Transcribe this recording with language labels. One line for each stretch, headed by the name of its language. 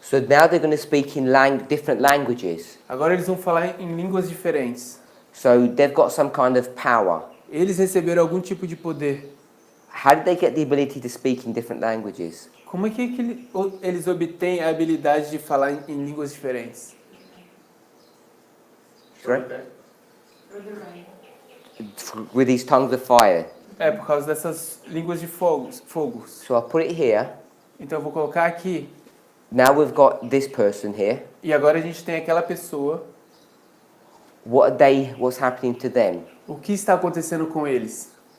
English: So now they're going to speak in different languages.
Portuguese: Agora eles vão falar em línguas diferentes.
English: So they've got some kind of power.
Portuguese: Eles receberam algum tipo de poder.
English: How did they get the ability to speak in different languages?
Portuguese: Como é que eles obtêm a habilidade de falar em línguas diferentes?
English: Sorry? With these tongues of fire.
Portuguese: É por causa dessas línguas de fogos.
English: So I'll put it here.
Portuguese: Então eu vou colocar aqui.
English: Now we've got this person here.
Portuguese: E agora a gente tem aquela pessoa.
English: What's happening to them?
Portuguese: O que está acontecendo com eles?